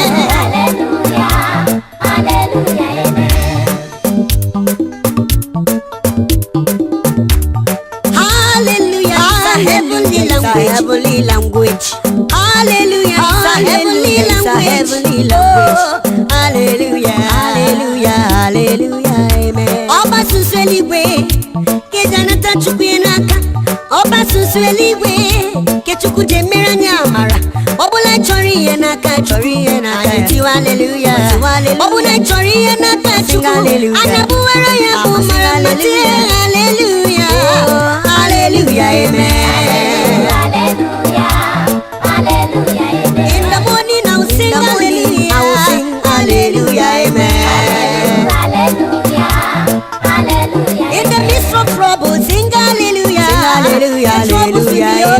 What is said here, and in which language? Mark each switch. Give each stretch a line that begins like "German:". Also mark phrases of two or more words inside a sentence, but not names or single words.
English: Hallelujah, Hallelujah, amen. Hallelujah, it's a heavenly language. Hallelujah, it's a heavenly language. Oh, hallelujah, hallelujah, hallelujah, amen.
Igbo: Ọba susu eluigwe, Ka eji anata Chukwu ihe n'aka, ọba susu eluigwe, nke Chukwu ji emere anyị amara. Ọ bụla anyị chọrọ ihe n'aka, chọrọ ihe n'aka, anyị tiwa haleluya. Ọ bụla anyị chọrọ ihe n'aka Chukwu, anyị abụwara ya bụ mara mma, tie haleluya. Haleluya,
English: amen. Hallelujah, amen. In the morning I will sing In the morning hallelujah. I will sing hallelujah, amen. Hallelujah, hallelujah. Hallelujah, hallelujah, In the amen. midst of trouble, sing hallelujah. Sing hallelujah, The troubles will be hallelujah, over.